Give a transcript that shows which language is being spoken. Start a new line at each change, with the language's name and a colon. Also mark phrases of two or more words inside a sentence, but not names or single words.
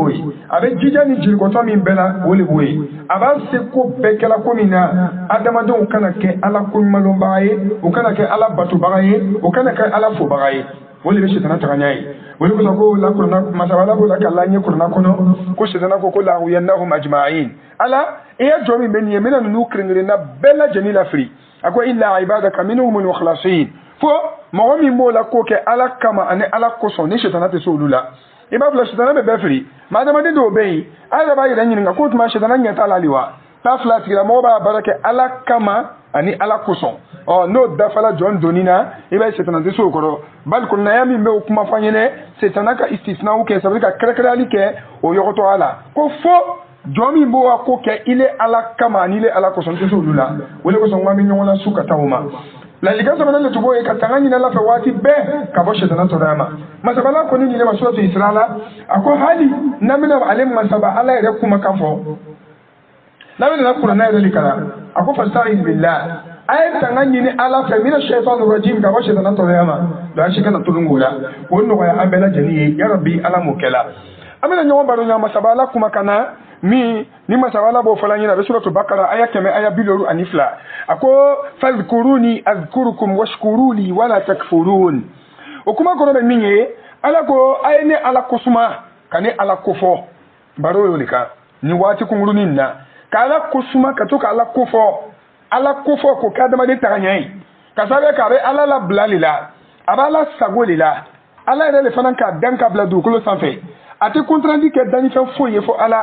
Bambara: b'o ye a bɛ jija ni jelikɔtɔ min bɛɛ la o de b'o ye a b'a se ko bɛɛ kɛla ko min na adamadenw kana kɛ ala koɲumanlɔnbaga ye u kana kɛ ala batobaga ye u kana kɛ ala fobaga ye o de bɛ sɛtana tagaɲa ye o de kosɔn ko lakurana masabala b'o la ka la ɲɛ kurana kɔnɔ ko sɛtana ko
Arabic: لأغوينهم أجمعين
Bambara: ala i ye jɔn min bɛ nin ye n bɛna ninnu kelen-kelenna bɛɛ lajɛlen lafili a ko
Arabic: إلا عبادك منهم المخلصين
Bambara: fo mɔgɔ min b'o la k'o kɛ ala kama ani ala kosɔn ni sɛtana tɛ se olu la i b'a fila sɛtana bɛ bɛɛ fili maa adamaden dɔw bɛ yen a yɛrɛ b'a yɛrɛ ɲininka k'o tuma sɛtana ɲɛ t'a la hali wa taa fila tigilamɔgɔ b'a baara kɛ ala kama ani ala kosɔn n'o dafala jɔn donni na i b'a ye sɛtana tɛ se o kɔrɔ bali kɔnɔnaya min bɛ o kuma fɔ an ɲɛnɛ sɛtana ka istisnaw kɛ
French: ça veut dire
Bambara: ka kɛrɛkɛrɛnyali kɛ o yɔgɔtɔ a la ko fo jɔn min b'o ka ko kɛ ile ala kama ani ile ala kosɔn tɛ se olu la o de kosɔn n ko an bɛ ɲɔgɔn lasu ka taa o ma ladilikan sabanan de tun b'o ye ka tanga ɲini ala fɛ waati bɛɛ ka bɔ sɛtana tɔɔrɔya ma masabala kɔni ɲinɛ ma suratu Isra la a ko hali n'an bɛna ale masaba ala yɛrɛ kumakan fɔ n'an bɛna kuranɛ yɛrɛ de kalan a ko
Arabic: فاستعذ بالله
Bambara: a ye tanga ɲini ala fɛ
Arabic: من الشيطان الرجيم
Bambara: ka bɔ sɛtana tɔɔrɔya ma donc an si kana tulon k'o la k'o nɔgɔya an bɛɛ lajɛlen ye yarabi ala m'o kɛla an bɛna ɲɔgɔn baro ɲɔgɔn masaba ala kumakan na min ni masaba ala b'o fɔla ɲɛna a bɛ suratu Bakara aya 100 aya 72 a ko
Arabic: فاذكروني أذكركم واشكروا لي ولا تكفرون
Bambara: o kuma kɔrɔ bɛ min ye ala ko a ye ne ala kosuma ka ne ala kofɔ baro y'o de kan ni waati kunkurunin na ka ala kosuma ka to ka ala kofɔ ko kɛ adamaden tagaɲɛ ye ka sababu kɛ a bɛ ala labila de la a bɛ ala sago de la ala yɛrɛ de fana k'a dan ka bila dugukolo sanfɛ a tɛ contrainte kɛ dannifɛn foyi ye fo ala